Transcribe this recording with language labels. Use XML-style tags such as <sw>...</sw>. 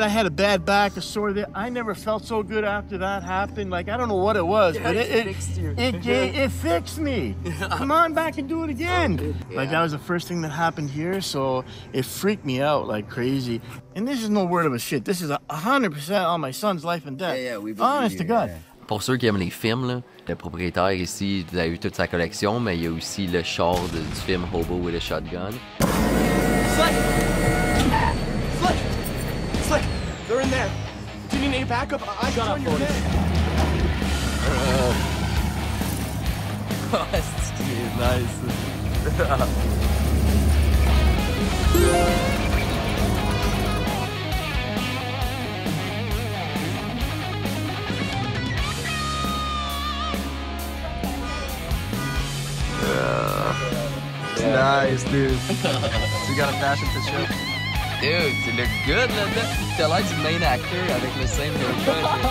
<en>I had a bad back, a sore there. I never felt so good after that happened. Like, I don't know what it was, but it fixed me. Come on back and do it again. Like, that was the first thing that happened here, so it freaked me out like crazy. And this is no word of a shit. This is 100% on my son's life and death. Honest to God.</en> <fr>Pour ceux qui aiment les films, là, le propriétaire ici, vous avez vu toute sa collection, mais il y a aussi le char du film Hobo with a Shotgun.</fr> <en>Slick! They're in there! Do you need any backup? I got on your head! Nice! Nice, dude. So you got a fashion to show?</en> <fr>Dude, tu look good là-dedans. T'as l'air du main actor avec le same haircut.</fr>